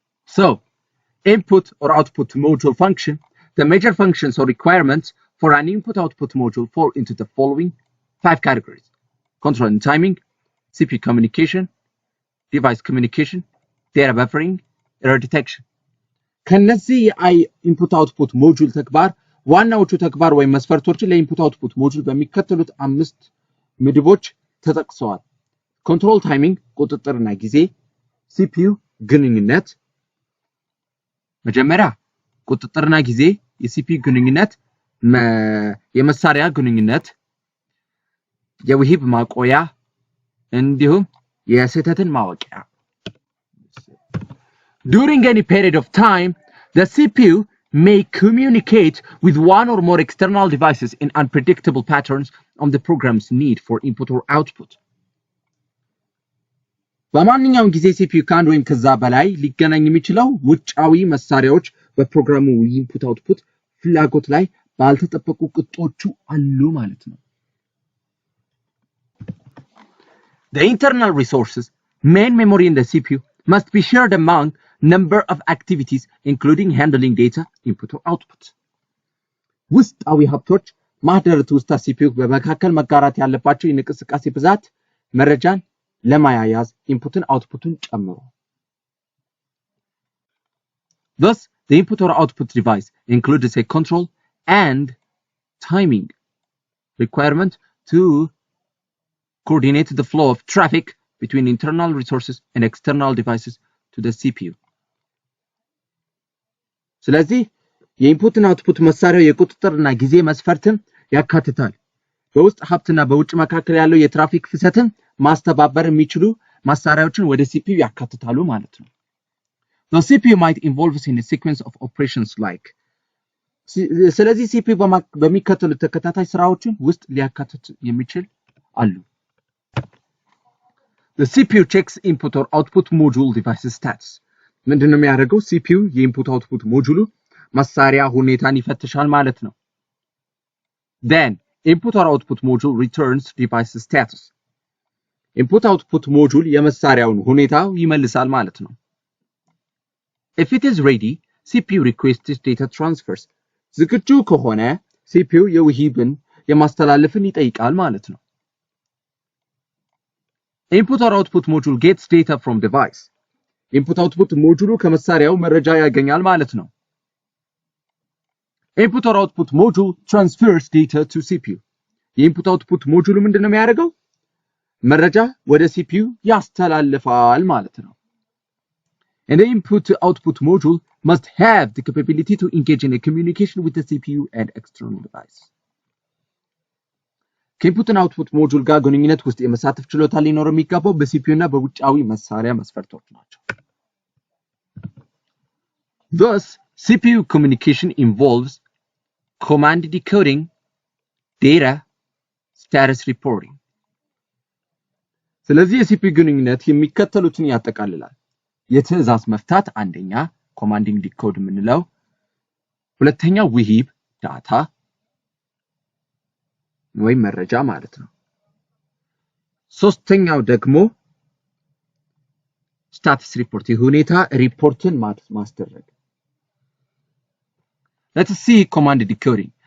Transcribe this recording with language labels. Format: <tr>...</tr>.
<en>So, input or output module function, the major functions or requirements for an input-output module fall into the following 5 categories: control and timing, CPU communication, device communication, data buffering, error detection.</en> <am>ከነዚህ የኢንፑት-አውትፑት ሞጁል ተግባር ዋናዎቹ ተግባር ወይም መስፈርቶች ለኢንፑት-አውትፑት ሞጁል በሚከተሉት 5 ምድቦች ተጠቅሰዋል። ኮንትሮል ታይሚንግ ቁጥጥርና ጊዜ፣ CPU ግንኙነት መጀመሪያ ቁጥጥርና ጊዜ የሲፒዩ ግንኙነት የመሳሪያ ግንኙነት የውሂብ ማቆያ እንዲሁም የስህተትን ማወቂያ</am> <en>During any period of time, the CPU may communicate with one or more external devices in unpredictable patterns on the program's need for input or output.</en> <am>በማንኛውም ጊዜ ሲፒዩ ከአንድ ወይም ከዛ በላይ ሊገናኝ የሚችለው ውጫዊ መሳሪያዎች በፕሮግራሙ ኢንፑት አውትፑት ፍላጎት ላይ ባልተጠበቁ ቅጦቹ አሉ ማለት ነው።</am> <en>The internal resources, main memory in the CPU, must be shared among number of activities including handling data, input or output.</en> <am>ውስጣዊ ሀብቶች ማህደረት ውስጥ ሲፒዩ በመካከል መጋራት ያለባቸው የንቅስቃሴ ብዛት መረጃን ለማያያዝ ኢንፑትን አውትፑትን ጨምሮ</am> <en>Thus, the input or output device includes a control and timing requirement to coordinate the flow of traffic between internal resources and external devices to the CPU.</en> <am>ስለዚህ የኢንፑትና አውትፑት መሳሪያው የቁጥጥርና ጊዜ መስፈርትን ያካትታል። በውስጥ ሀብትና በውጭ መካከል ያለው የትራፊክ ፍሰትን ማስተባበር የሚችሉ መሳሪያዎችን ወደ CPU ያካትታሉ ማለት ነው።</am> <en>The CPU might involve in a sequence of operations like</en> <am>ስለዚህ CPU በሚከተሉት ተከታታይ ስራዎችን ውስጥ ሊያካትት የሚችል አሉ።</am> <en>The CPU checks input or output module device status.</en> <am>ምንድነው የሚያደርገው? CPU የኢንፑት አውትፑት ሞጁሉ መሳሪያ ሁኔታን ይፈትሻል ማለት ነው።</am> <en>Then input or output module returns device status.</en> <am>input output module የመሳሪያውን ሁኔታ ይመልሳል ማለት ነው።</am> <en>If it is ready, CPU requests data transfers.</en> <am>ዝግጁ ከሆነ CPU የውሂብን የማስተላለፍን ይጠይቃል ማለት ነው።</am> <en>Input or output module gets data from device.</en> <am>input output module ከመሳሪያው መረጃ ያገኛል ማለት ነው።</am> <en>Input or output module transfers data to CPU.</en> <am>የኢንፑት አውትፑት ሞጁሉ ምንድነው የሚያደርገው? መረጃ ወደ CPU ያስተላልፋል ማለት ነው።</am> <en>And the input-output module must have the capability to engage in a communication with the CPU and external device.</en> <am>ከኢንፑትና አውትፑት ሞጁል ጋር ግንኙነት ውስጥ የመሳተፍ ችሎታ ሊኖረው የሚገባው በሲፒዩ እና በውጫዊ መሳሪያ መስፈርቶች ናቸው።</am> <en>Thus, CPU communication involves command decoding, data, status reporting.</en> <am>ስለዚህ የሲፒዩ ግንኙነት የሚከተሉትን ያጠቃልላል። የትዕዛዝ መፍታት አንደኛ ኮማንዲንግ ዲኮድ የምንለው፣ ሁለተኛ ውሂብ ዳታ ወይም መረጃ ማለት ነው። ሶስተኛው ደግሞ ስታተስ ሪፖርት የሁኔታ ሪፖርትን ማስደረግ።</am> <en>Let's see command decoding.</en>